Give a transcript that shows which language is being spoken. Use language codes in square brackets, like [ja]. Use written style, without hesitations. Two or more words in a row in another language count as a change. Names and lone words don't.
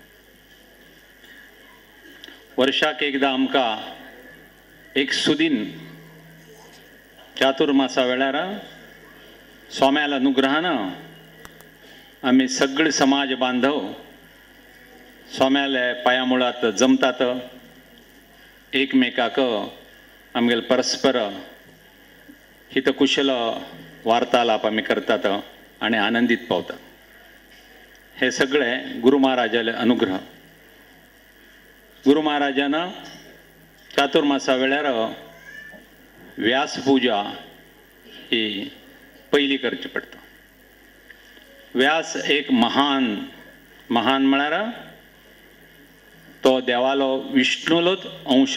[kok] वर्षाक एकदा आमकां एक सुदीन चातुर्मासा वेळार स्वाम्याल अनुग्रहान आमी सगळे समाज बांधव स्वाम्याले पांया मुळात जमतात एकमेकाक आमगेले परस्पर हितकुशल वार्तालाप आमी करतात आणि आनंदीत पावतात. हे सगळे गुरु महाराजाले अनुग्रह. गुरु महाराजानं चातुर्मासा वेळार व्यासपूजा ही पहिली करची पडटा. व्यास एक महान म्हळ्यार तो देवालो विष्णूलोच अंश.